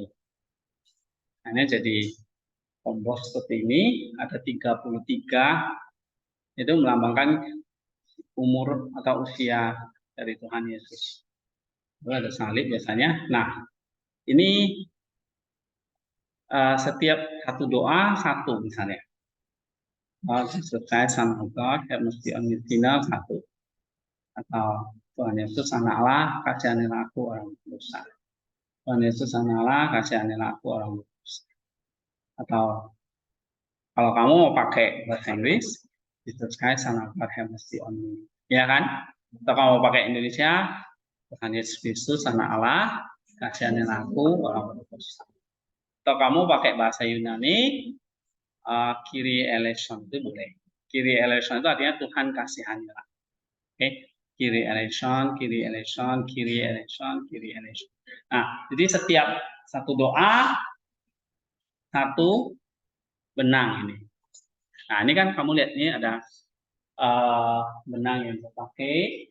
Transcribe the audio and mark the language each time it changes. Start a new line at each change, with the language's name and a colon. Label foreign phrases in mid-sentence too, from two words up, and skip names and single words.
Indonesian: Hanya jadi kompos seperti ini ada 33 itu melambangkan umur atau usia dari Tuhan Yesus. Itu ada salib biasanya. Nah, ini setiap satu doa satu misalnya.
English: Jesus Christ, Son of God, have mercy on me sinner,
Indonesian: satu. Atau Tuhan Yesus Anak Allah, kasihanilah aku orang berdosa. Tuhan Yesus Anak Allah, kasihanilah aku orang berdosa. Atau kalau kamu mau pakai bahasa Inggris,
English: Jesus Christ, Son of God, have mercy on me.
Indonesian: Ya kan? Atau kamu mau pakai Indonesia, Tuhan Yesus Kristus, Anak Allah, kasihanilah aku orang berdosa. Atau kamu pakai bahasa Yunani,
Greek: Kyrie eleison
Indonesian: itu boleh.
Greek: Kyrie eleison
Indonesian: itu artinya Tuhan kasihanilah. Oke,
Greek: Kyrie eleison, Kyrie eleison, Kyrie eleison, Kyrie eleison.
Indonesian: Nah, jadi setiap satu doa satu benang ini. Nah, ini kan kamu lihat ini ada benang yang dipakai.